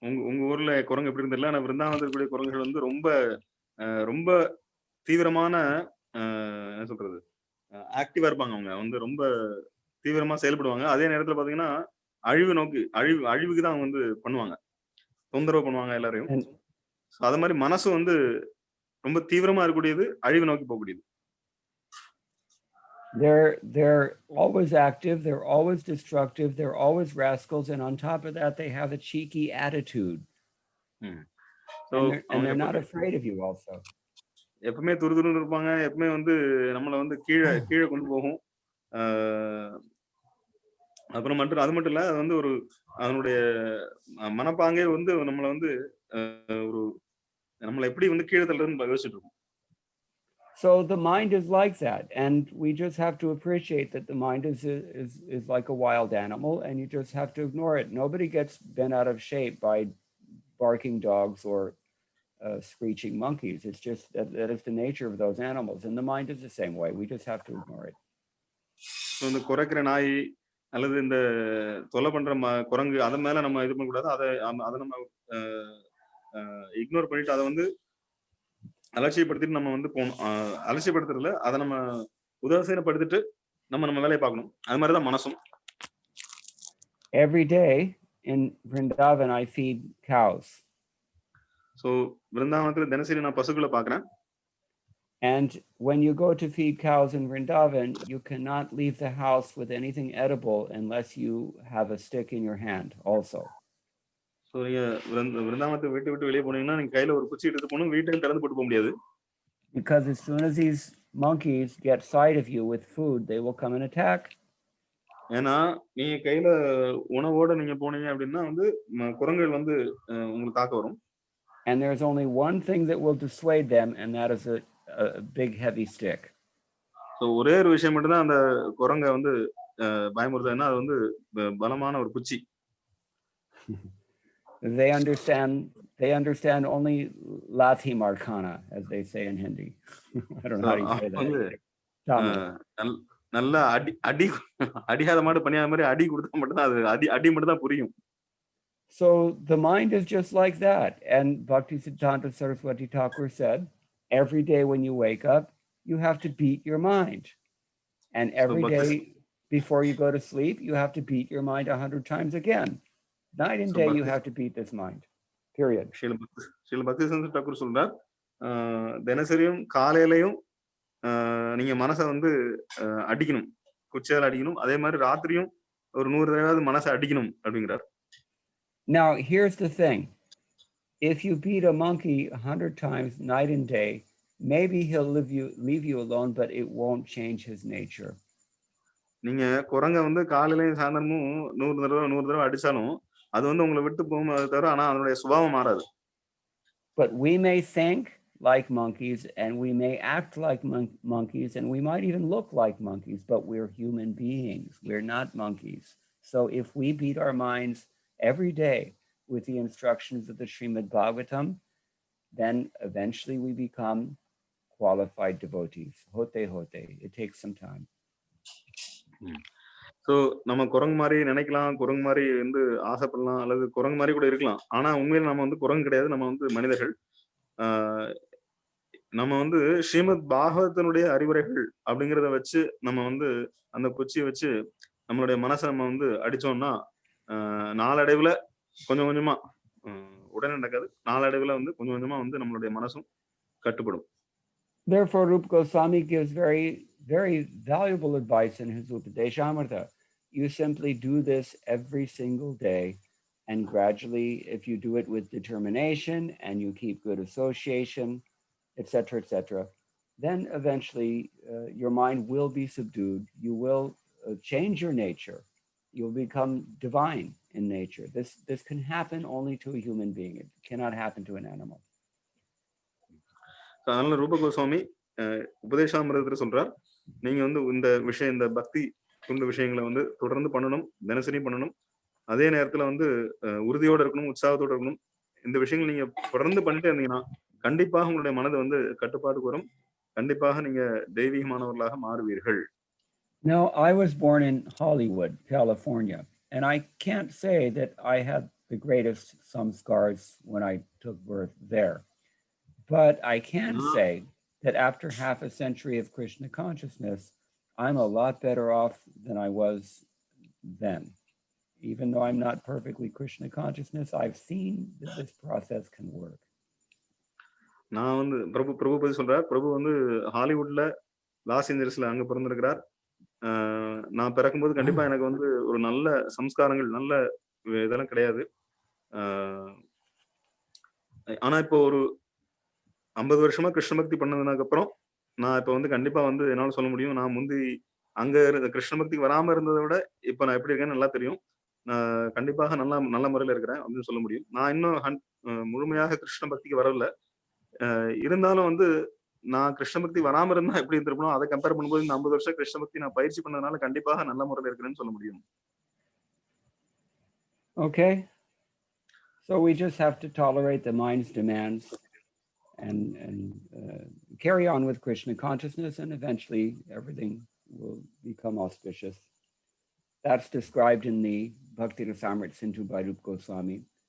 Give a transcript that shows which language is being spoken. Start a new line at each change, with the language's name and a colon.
Tamil: உங்க ஊர்ல குரங்கு எப்படி இருந்தல, ஆனா விருந்தாவனத்துல கூடிய குரங்குகள் வந்து ரொம்ப தீவிரமான என்ன சொல்றது ஆக்டிவா இருப்பாங்க. அவங்க வந்து ரொம்ப தீவிரமா செயல்படுவாங்க. அதே நேரத்துல பாத்தீங்கன்னா அழிவுக்கு தான் வந்து பண்ணுவாங்க, தொந்தரவு பண்ணுவாங்க எல்லாரையும். அது மாதிரி மனசு வந்து ரொம்ப தீவிரமா இருக்கக்கூடியது, அழிவு நோக்கி போகக்கூடியது.
English: They're always active, they're always destructive, they're always rascals, and on top of that they have a cheeky attitude. So and they're not afraid of you also.
Tamil: எப்பவுமே துருதுருன்னு இருப்பாங்க, எப்பவுமே வந்து நம்மளை வந்து கீழே கொண்டு போகும். அப்புறம் அது மட்டும் இல்ல, அது வந்து ஒரு அதனுடைய மனப்பாங்கே வந்து நம்மளை வந்து ஒரு நம்மளை எப்படி வந்து கீழே தள்ளுறதுன்னு யோசிச்சுட்டு இருக்கோம்.
English: So the mind is like that, and we just have to appreciate that the mind is like a wild animal, and you just have to ignore it. Nobody gets bent out of shape by barking dogs or screeching monkeys. It's just that is the nature of those animals, and the mind is the same way. We just have to ignore it.
Tamil: So இந்த குறைக்கிற நாய் அல்லது இந்த தொலை பண்ற குரங்கு அத மேல நம்ம இது பண்ண கூடாது. அதை நம்ம இக்னோர் பண்ணிட்டு அதை வந்து அலட்சியப்படுத்திட்டு நம்ம வந்து போகணும். அலட்சியப்படுத்துறதுல அதை நம்ம உதாசீனப்படுத்திட்டு நம்ம வேலையை பார்க்கணும். அது மாதிரி தான் மனசும்.
English: Every day in Vrindavan I feed cows.
Tamil: So விருந்தாவனத்துல தினசரி நான் பசுக்களை பார்க்கிறேன்.
English: And when you go to feed cows in Vrindavan, you cannot leave the house with anything edible unless you have a stick in your hand also.
Tamil: So நீங்க விருந்தாவனத்தை விட்டு வெளியே போனீங்கன்னா நீங்க கையில ஒரு குச்சி எடுத்து போகணும், வீட்டையும் திறந்து போட்டு போக முடியாது.
English: Because as soon as these monkeys get sight of you with food, they will come and attack.
Tamil: ஏன்னா நீங்க கையில உணவோட நீங்க போனீங்க அப்படின்னா வந்து குரங்குகள் வந்து உங்களுக்கு தாக்க வரும்.
English: And there's only one thing that will dissuade them, and that is a big heavy stick.
Tamil: So ஒரே ஒரு விஷயம் மட்டும் தான் அந்த குரங்கை வந்து பயமுறுத்துதுன்னா அது வந்து பலமான ஒரு குச்சி.
English: They understand only
Hindi: lathi markana,
English: as they say in Hindi. I don't know how you say that.
Tamil: நல்ல அடியாத மாடு பணியாத மாதிரி அடி கொடுத்தா மட்டும் தான் அது அடி மட்டும் தான் புரியும்.
English: So the mind is just like that. And Bhaktisiddhanta Saraswati Thakur said, every day when you wake up, you have to beat your mind. And every day before you go to sleep, you have to beat your mind 100 times again. Night and day, you have to beat this mind. Period.
Tamil: Srila Bhaktivedanta Thakur சொல்றார், தினசரியும் காலையிலையும் நீங்க மனசை வந்து அடிக்கணும், குச்சியால அடிக்கணும். அதே மாதிரி ராத்திரியும் ஒரு 100 தடவையாவது மனசை அடிக்கணும் அப்படிங்கிறார்.
English: Now, here's the thing. If you beat a monkey 100 times night and day, maybe he'll leave you alone, but it won't change his nature.
Tamil: நீங்க குரங்க வந்து காலையிலையும் சாயந்தரமும் 100 தடவை அடிச்சாலும் அது வந்து உங்களை விட்டு போகும் தவிர ஆனா அதனுடைய சுபாவம் மாறாது.
English: But we may think like monkeys, and we may act like monkeys, and we might even look like monkeys, but we're human beings. We're not monkeys. So if we beat our minds every day with the instructions of the Srimad Bhagavatam, then eventually we become qualified devotees. Hote. It takes some time.
Tamil: So நம்ம குரங்கு மாதிரி நினைக்கலாம், குரங்கு மாதிரி வந்து ஆசைப்படலாம், அல்லது குரங்கு மாதிரி கூட இருக்கலாம். ஆனா உண்மையில நம்ம வந்து குரங்கு கிடையாது, நம்ம வந்து மனிதர்கள். நம்ம வந்து ஸ்ரீமத் பாகவதனுடைய அறிவுரைகள் அப்படிங்கிறத வச்சு நம்ம வந்து அந்த குச்சியை வச்சு நம்மளுடைய மனசை நம்ம வந்து அடிச்சோம்னா நாளடைவுல கொஞ்சம் கொஞ்சமா உடனே நடக்காது, நாளடைவுல வந்து கொஞ்சம் கொஞ்சமா வந்து நம்மளுடைய மனசும் கட்டுப்படும்.
English: Therefore, Rupa Goswami gives very, very valuable advice in his Upadeshamrita. You simply do this every single day, and gradually, if you do it with determination and you keep good association, etc., then eventually your mind will be subdued. You will change your nature. You'll become divine in nature. This can happen only to a human being. It cannot happen to an animal.
Tamil: அதனால ரூப கோஸ்வாமி உபதேசாமிரதத்துல சொல்றார், நீங்க வந்து இந்த பக்தி இந்த விஷயங்களை வந்து தொடர்ந்து பண்ணணும், தினசரி பண்ணணும். அதே நேரத்துல வந்து உறுதியோட இருக்கணும், உற்சாகத்தோட இருக்கணும். இந்த விஷயங்கள் நீங்க தொடர்ந்து பண்ணிட்டே இருந்தீங்கன்னா கண்டிப்பாக உங்களுடைய மனது வந்து கட்டுப்பாட்டுக்கு வரும். கண்டிப்பாக நீங்க தெய்வீகமானவர்களாக மாறுவீர்கள்.
English: Now, I was born in Hollywood, California, and I can't say that I had the greatest samskars when I took birth there. But I can say that after half a century of Krishna consciousness, I'm a lot better off than I was then. even though I'm not perfectly Krishna consciousness, I've seen that this process can work.
Tamil: நான் வந்து பிரபு பத்தி சொல்றார். பிரபு வந்து ஹாலிவுட்ல loss ஏஞ்சல்ஸ்ல அங்க பிறந்திருக்கிறார். நான் பிறக்கும்போது கண்டிப்பா எனக்கு வந்து ஒரு நல்ல சம்ஸ்காரங்கள் நல்ல இதெல்லாம் கிடையாது. ஆனா இப்போ ஒரு 50 வருஷமா கிருஷ்ண பக்தி பண்ணதுக்கு அப்புறம் நான் இப்ப வந்து கண்டிப்பா வந்து என்னால சொல்ல முடியும். நான் முந்தி அங்க இருந்த கிருஷ்ண பக்திக்கு வராம இருந்ததை விட இப்ப நான் எப்படி இருக்கேன்னு நல்லா தெரியும். நான் கண்டிப்பாக நல்ல முறையில இருக்கிறேன் அப்படின்னு சொல்ல முடியும். நான் இன்னும் முழுமையாக கிருஷ்ண பக்திக்கு வரல. இருந்தாலும் வந்து நான் கிருஷ்ண பக்தி வராம இருந்தா எப்படி இருந்திருப்போம் அதை கம்பேர் பண்ணும்போது இந்த 50 வருஷம் கிருஷ்ண பக்தி நான் பயிற்சி பண்ணதுனால கண்டிப்பாக நல்ல முறையில இருக்கிறேன்னு சொல்ல முடியும்.
English: Okay, so we just have to tolerate the mind's demands and carry on with Krishna consciousness, and eventually everything will become auspicious. That's described in the Bhakti Rasamrita Sindhu by Rupa Goswami.